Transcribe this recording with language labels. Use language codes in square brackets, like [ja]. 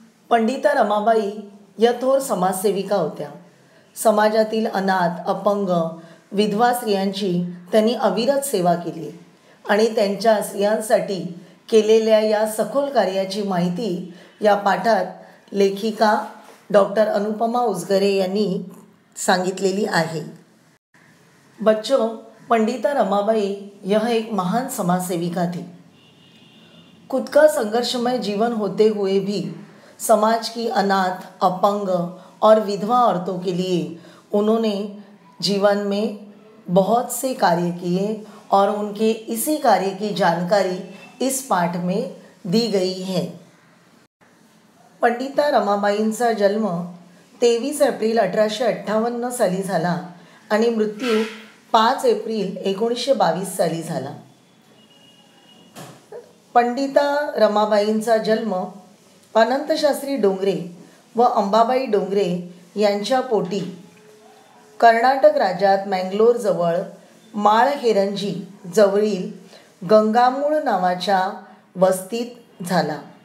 [mr] पंडिता रमाबाई या थोर समाजसेविका होत्या. समाजातील अनाथ, अपंग, विधवा स्त्रियांची त्यांनी अविरत सेवा केली आणि त्यांच्या स्त्रियांसाठी केलेल्या या सखोल कार्याची माहिती या पाठात लेखिका डॉक्टर अनुपमा उजगरे यांनी सांगितलेली आहे. [hi] बच्चों, पंडिता रमाबाई यह एक महान समाजसेविका थी. खुद का संघर्षमय जीवन होते हुए भी समाज की अनाथ, अपंग और विधवा औरतों के लिए उन्होंने जीवन में बहुत से कार्य किए और उनके इसी कार्य की जानकारी इस पाठ में दी गई है. [mr] पंडिता रमाबाईंचा जन्म 23 एप्रिल 1858 साली झाला आणि मृत्यू 5 एप्रिल 1922 साली झाला. पंडिता रमाबाईंचा जन्म अनंतशास्त्री डोंगरे व अंबाबाई डोंगरे यांच्या पोटी कर्नाटक राज्यात मँगलोरजवळ माळहेरंजी जवळील गंगामूळ नावाच्या वस्तीत झाला.